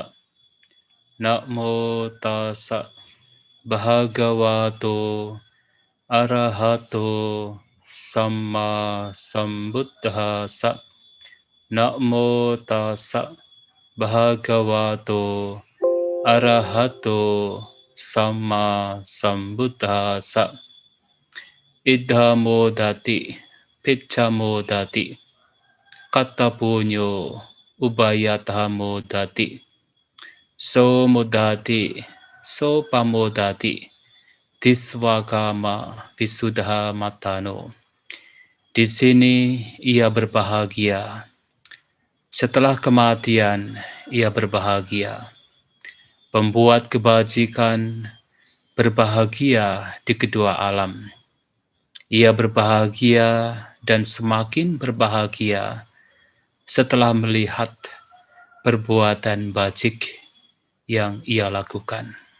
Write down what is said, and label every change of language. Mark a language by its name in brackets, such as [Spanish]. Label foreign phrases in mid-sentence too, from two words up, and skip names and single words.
[Pali] Namo tassa bhagavato arahato sama sambuddhassa. Namo tassa bhagavato arahato sama sambuddhassa. Idhamo dati piccamo dati kattapunyo ubayatamo dati so modati so pamodati diswagama visuddha matano. [Indonesian] Di sini ia berbahagia. Setelah kematian ia berbahagia. Pembuat kebajikan berbahagia di kedua alam. Ia berbahagia dan semakin berbahagia setelah melihat perbuatan bajik yang ia lakukan.